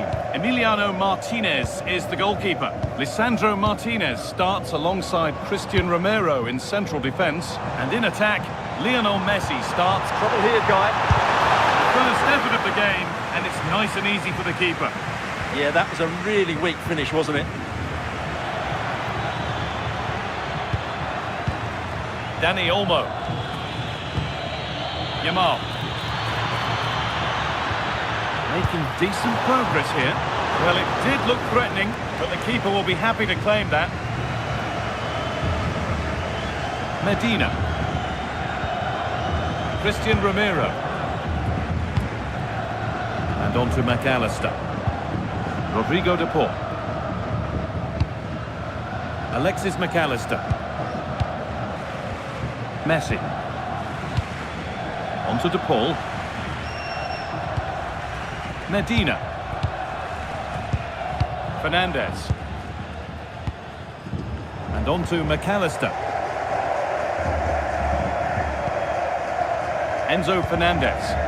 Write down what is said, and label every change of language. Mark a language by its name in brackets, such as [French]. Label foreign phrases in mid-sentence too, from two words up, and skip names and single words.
[English] Emiliano Martinez is the goalkeeper. Lisandro Martinez starts alongside Christian Romero in central defence. And in attack, Lionel Messi starts. Trouble here, Guy. First effort of the game, and it's nice and easy for the keeper. Yeah, that was a really weak finish, wasn't it? Dani Olmo. Yamal. Making decent progress here. Well, it did look threatening, but the keeper will be happy to claim that. Medina. Christian Romero. And on to McAllister. Rodrigo de Paul. Alexis McAllister. Messi. On to de Paul. Medina. Fernandez. And on to McAllister. Enzo Fernandez.